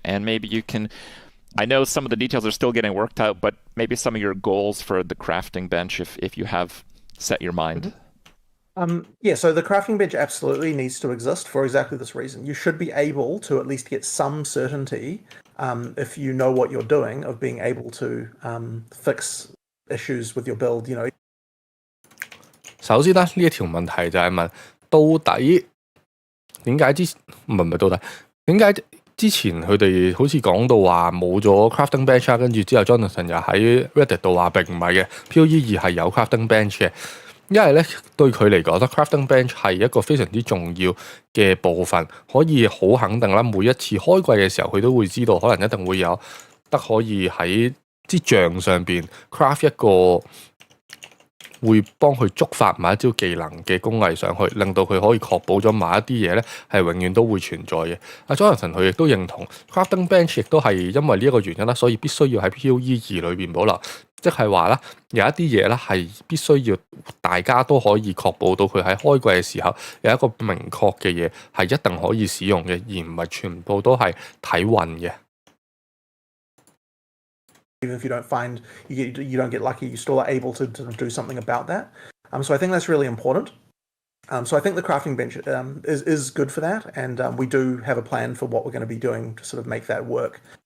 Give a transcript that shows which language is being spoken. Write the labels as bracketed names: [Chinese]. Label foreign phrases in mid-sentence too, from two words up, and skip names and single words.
[English] And maybe you can, I know some of the details are still getting worked out, but maybe some of your goals for the crafting bench if you have set your mind. Yeah, so the crafting bench absolutely needs to exist for exactly this reason. You should be able to at least get some certainty, if you know what you're doing, of being able to fix issues with your build. You know. [Cantonese] 首先咧，呢一條問題就係問到底點解唔係到底點解之前佢哋好似講到話冇咗 [English] crafting bench [Cantonese] 啊，跟住之後 Jonathan 又喺 Reddit 度話並唔係嘅 ，POE2 係有 crafting bench 嘅。因為咧對佢嚟講咧 [English] crafting bench [Cantonese] 係一個非常之重要嘅部分，可以好肯定啦。每一次開季嘅時候，佢都會知道可能一定會有得可以喺支杖上邊 craft 一個會幫佢觸發某一招技能嘅工藝上去，令到佢可以確保咗某一啲嘢咧係永遠都會存在嘅。阿 Jonathan 佢亦都認同 [English] crafting bench [Cantonese] 亦都係因為呢一個原因啦，所以必須要喺 POE2 裏邊保留。即係話啦，有一啲嘢咧係必須要大家都可以確保到佢喺開季嘅時候有一個明確嘅嘢係一定可以使用嘅，而唔係全部都係睇運嘅。 [English] Even if you don't find you don't get lucky, you still are able to do something about that. So I think that's really important. So I think the crafting bench is good for that, and we do have a plan for what we're going to be doing to sort of make that work.